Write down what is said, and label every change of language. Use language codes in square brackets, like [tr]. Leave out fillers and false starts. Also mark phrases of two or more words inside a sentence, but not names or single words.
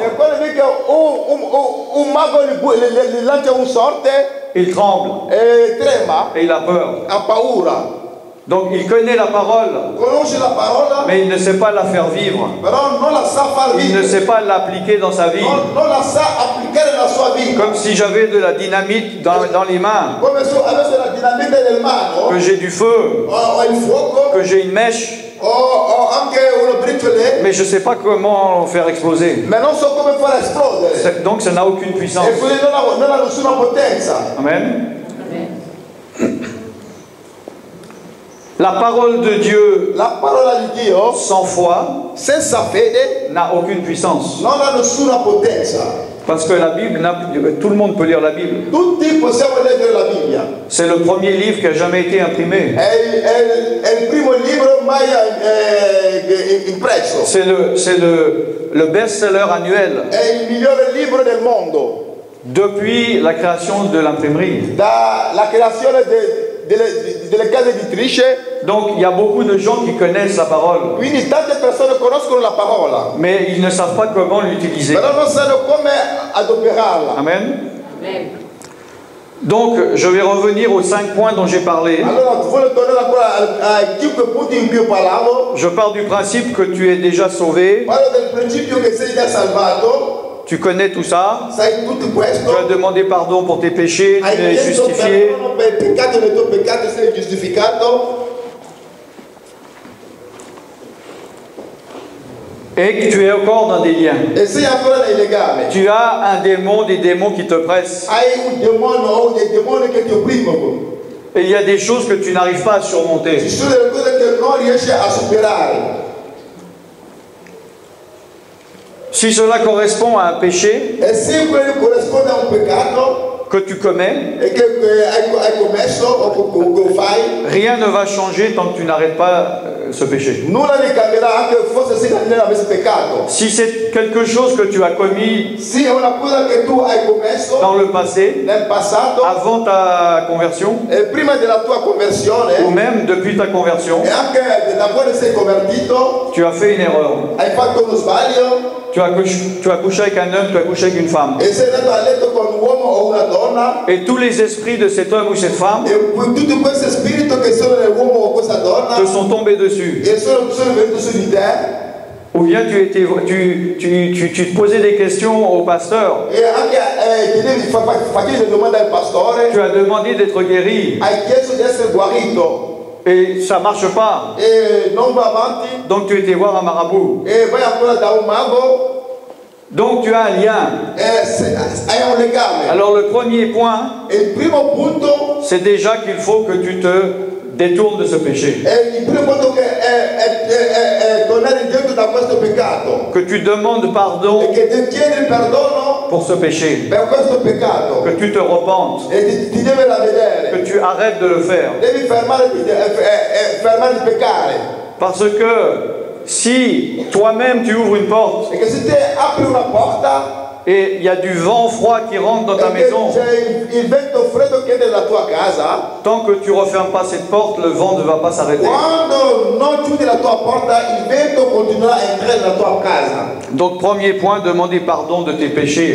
[it] quando vede che un mago gli lancia un sorte, [fr] il tremble [it] trema, [fr] et il a peur. [it] ha paura. [fr] Donc il connaît la parole, [it] Conosce la parola, [fr] mais il ne sait pas la faire vivre. [it] però non la sa far [fr] Il ne [it] vivere. [fr] sait pas l'appliquer dans sa vie. [it] Non la sa applicare nella sua vita. [fr] Comme si j'avais de la dynamite dans les mains, [it] Come se avesse la dinamite nel mano, [fr] que j'ai du feu, [it] o il fuoco, [fr] que j'ai une mèche, [it] o anche uno briciole, [fr] mais je ne sais pas comment faire exploser. [it] ma non so come far esplodere. [fr] Donc ça n'a aucune puissance. [it] E quindi non ha nessuna potenza. [fr] Amen. La parole de Dieu [it] La parola di Dio, [fr] sans foi [it] senza fede, [fr] n'a aucune puissance. [it] non ha nessuna potenza. [fr] Parce que la Bible, tout le monde peut lire la Bible. [it] Tutti possiamo leggere la Bibbia. [fr] C'est le premier livre qui a jamais été imprimé. [it] È il primo libro mai impresso. [fr] C'est le best-seller annuel [it] È il migliore libro del mondo. [fr] depuis la création de l'imprimerie. [it] Dalla creazione delle case editrici, [fr] Donc il y a beaucoup de gens qui connaissent la parole, [it] quindi tante persone conoscono la parola, [fr] mais ils ne savent pas comment l'utiliser. [it] però non sanno come adoperarla. [fr] Amen. Donc je vais revenir aux 5 points dont j'ai parlé. [it] Allora voglio tornare ancora ai 5 punti in cui parlavo. [fr] Je pars du principe que tu es déjà sauvé. [it] Parlo del principio che sei già salvato, [fr] Tu connais tout ça. [it] sai tutto [fr] Tu [it] questo. [fr] as demandé pardon pour tes péchés, [it] Hai [fr] tu es [it] chiesto [fr] justifié. [it] perdono per i peccati, nei tuoi peccati sei giustificato. [fr] Et que tu es encore dans des liens. [it] E sei ancora nei legami. [fr] Tu as un démon, des démons qui te pressent. [it] Hai un demonio o dei demoni che ti opprimono. [fr] Et il y a des choses que tu n'arrives pas à [it] Ci [fr] surmonter. [it] sono delle cose che non riesci a superare. [fr] Si cela correspond à un péché [it] E se quello corrisponde a un peccato [fr] que tu commets, [it] e che hai commesso o che fai, [fr] rien ne va changer tant que tu n'arrêtes pas ce péché. [it] nulla ne cambierà anche forse se non avessi peccato. [fr] Si c'est quelque chose que tu as commis [it] Se è una cosa che tu hai commesso [fr] dans le passé, [it] nel passato [fr] avant ta conversion, [it] e prima della tua conversione [fr] ou même depuis ta conversion, [it] e anche da quando sei convertito, [fr] tu as fait une erreur. [it] hai fatto uno sbaglio [fr] Tu as couché avec un homme, tu as couché avec une femme. [it] e sei andato a letto con un uomo o una donna [fr] Et tous les esprits de cet homme ou cette femme [it] e tutti questi spiriti che sono nell'uomo o questa donna [fr] te sont tombés dessus. [it] e sono venuti su di te. [fr] Ou bien tu te posais des questions au pasteur. [it] E anche facevi le domande al pastore, [fr] Tu as demandé d'être guéri. [it] hai chiesto di essere guarito. [fr] Et ça ne marche pas. [it] e non va avanti, [fr] Donc tu étais voir un marabout. [it] e vai ancora da un mago, [fr] Donc tu as un lien. [it] hai un legame. [fr] Alors le premier point, [it] E il primo punto, [fr] c'est déjà qu'il faut que tu te détournes de ce péché. [it] il primo punto che è tornare indietro da questo peccato. [fr] Que tu demandes pardon [it] E che ti chiedi il perdono [fr] pour ce péché. [it] per questo peccato. [fr] Que tu te repentes. [it] E ti deve ravvedere. [fr] Que tu arrêtes de le faire. [it] Devi fermare di peccare. [fr] Parce que si toi-même tu ouvres une porte [it] Perché se te apri una porta [fr] et il y a du vent froid qui rentre dans ta [it] e [fr] maison, [it] c'è il vento freddo che è nella tua casa, [fr] tant que tu ne refermes pas cette porte, le vent ne va pas s'arrêter. [it] quando non chiudi la tua porta, il vento continuerà a entrare nella tua casa. [fr] Donc premier point, demander pardon de tes péchés